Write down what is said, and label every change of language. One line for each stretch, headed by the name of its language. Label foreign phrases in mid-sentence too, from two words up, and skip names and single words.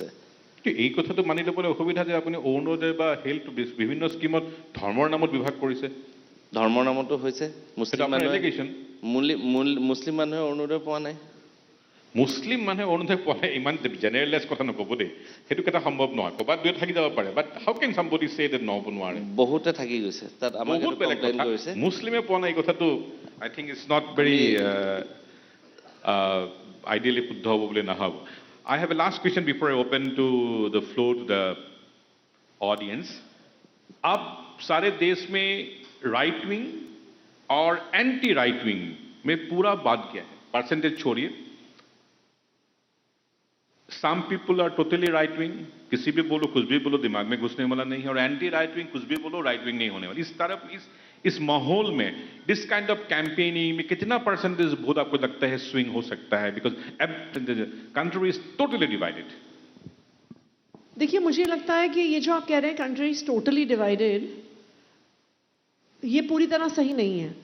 Assamese: এই কথাটো মানি ল'বলৈ অসুবিধা যে আপুনি অৰুণোদয় বা হেল্থ বিভিন্ন স্কিমত ধৰ্মৰ নামত বিভাগ কৰিছে। ধৰ্মৰ নামতো হৈছে। মুছলিম মানুহে অৰুণোদয় পোৱা নাই। মুছলিম মানুহে অৰুণোদয় পোৱা নাই, ইমান জেনেৰেলাইজ কথা নক'ব দেই, সেইটো এটা সম্ভৱ নহয়। ক'ৰবাত দুই থাকি যাব পাৰে,
English: But how can somebody say that
Assamese: নহ'ব নোৱাৰে। বহুতে থাকি গৈছে তাত। আমাক কমপ্লেইন কৰিছে মুছলিমে পোৱা নাই। এই কথাটো
English: I think it's not very ideally
Assamese: শুদ্ধ হ'ব বুলি নাভাব।
English: I have a last question before I open to the floor to the audience.
Hindi: अब सारे देश में
English: right wing
Hindi: और
English: anti right wing
Hindi: में पूरा बात क्या है? परसेंटेज छोड़िए।
English: Some people are totally right wing,
Hindi: किसी भी बोलो कुछ भी बोलो दिमाग में घुसने वाला नहीं है, और
English: anti right wing
Hindi: कुछ भी बोलो
English: right wing
Hindi: नहीं होने वाली। इस तरफ इस माहौल में
English: this kind of campaigning
Hindi: में कितना परसेंटेज वोट आपको लगता है स्विंग हो सकता है?
English: because country is totally divided.
Hindi: देखिए, मुझे लगता है कि ये जो आप कह रहे हैं
English: country is totally divided,
Hindi: ये पूरी तरह सही नहीं है।